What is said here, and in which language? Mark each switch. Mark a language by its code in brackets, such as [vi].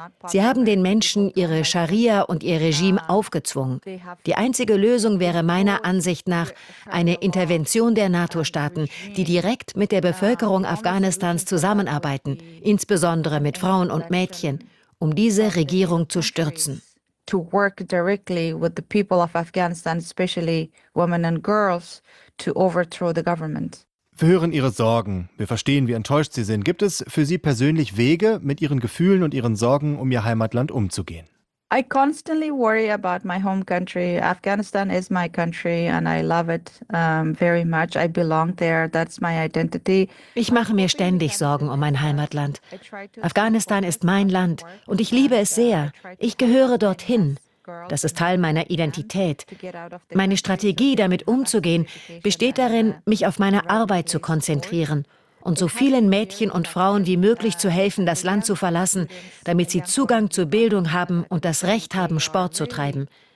[de] Sie haben den Menschen ihre Scharia und ihr Regime aufgezwungen. Die einzige Lösung wäre meiner Ansicht nach eine Intervention der NATO-Staaten, die direkt mit der Bevölkerung Afghanistans zusammenarbeiten, insbesondere mit Frauen und Mädchen, um diese Regierung zu stürzen. [en] To work directly with the people of Afghanistan, especially women and girls, to overthrow the government. [de] Wir hören Ihre Sorgen. Wir verstehen, wie enttäuscht Sie sind. Gibt es für Sie persönlich Wege, mit Ihren Gefühlen und Ihren Sorgen um Ihr Heimatland umzugehen? [en] I constantly worry about my home country. Afghanistan is my country and I love it very much. I belong there. That's my identity. [de] Ich mache mir ständig Sorgen um mein Heimatland. Afghanistan ist mein Land und ich liebe es sehr. Ich gehöre dorthin. Das ist Teil meiner Identität. Meine Strategie, damit umzugehen, besteht darin, mich auf meine Arbeit zu konzentrieren und so vielen Mädchen und Frauen wie möglich zu helfen, das Land zu verlassen, damit sie Zugang zur Bildung haben und das Recht haben, Sport zu treiben.